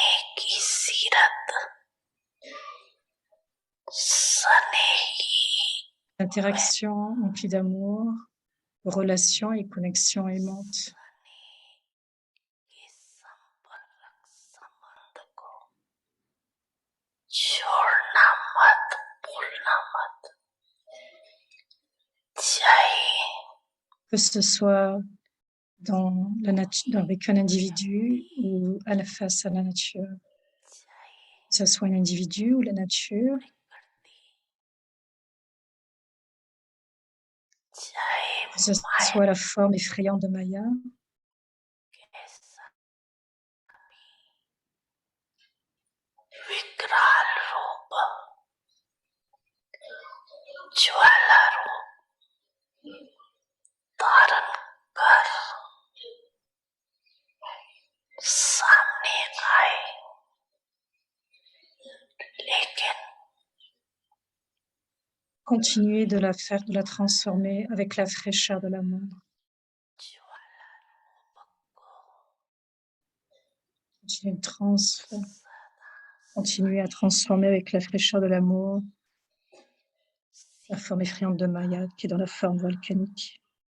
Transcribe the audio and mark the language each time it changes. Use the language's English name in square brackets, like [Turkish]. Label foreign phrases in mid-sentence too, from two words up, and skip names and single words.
[Hindi] की सीरत स्नेही [French] Interaction emplie d'amour, relations et connexions aimantes. [Hindi] के संपर्क संबंध को छोड़ना मत, भूलना मत चाहिए. [French] Que ce soit dans la nature, avec un individu ou face à la nature, que ce soit un individu ou la nature, que ce soit la forme effrayante de Maya, [Hindi] विकराल रूप ज्वाला रूप धारण कर सामने आए, लेकिन [French] continuer de la faire, de la transformer avec la fraîcheur de l'amour. Continuer à transformer avec la fraîcheur de l'amour la forme effrayante de Maya qui est dans la forme volcanique.